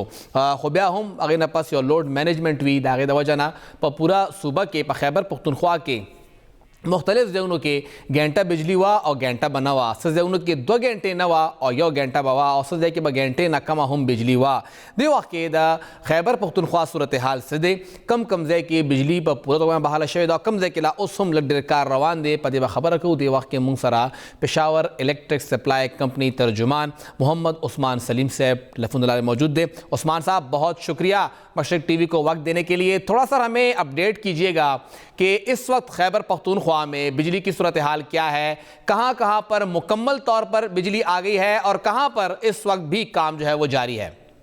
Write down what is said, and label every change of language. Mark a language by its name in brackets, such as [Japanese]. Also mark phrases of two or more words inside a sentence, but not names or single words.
[Pashto] خو بیا هم هغې نه پس یو لوډ مینجمنټ وي د هغې د وجه نه په پوره صوبه کې په خیبر پښتونخوا کې مختلف ځایونو کې ګنټه بجلی وه او ګنټه به نه وه څه ځایونو کې 2 ګنټې نه وه او 1 ګنټه به وه او څه ځای کې به ګنټې نه کمه هم بجلی وه. دې وخت کې د خیبر پښتونخوا صورتحال څه دی کم ځای کې بجلی په پوره توګه بحاله شوې ده او کم ځای کې لا اوس هم لږ ډېر کار روان دی. په دې به خبره کوو. دې وخت کې موږ سره پېښور الیکټرک سپلائی کمپنی ترجمان محمد عثمان سلیم صاحب تلیفون لائن [Urdu] موجود تھے. عثمان صاحب بہت شکریہ مشرق ٹی وی کو وقت دینے کے لیے. تھوڑا سا ہمیں اپڈیٹ کیجیے گا کہ اس وقت خیبر پختونخوا میں بجلی کی صورتحال کیا ہے, کہاں کہاں پر مکمل طور پر بجلی آ گئی ہے اور کہاں پر اس وقت بھی کام جو ہے وہ جاری ہے؟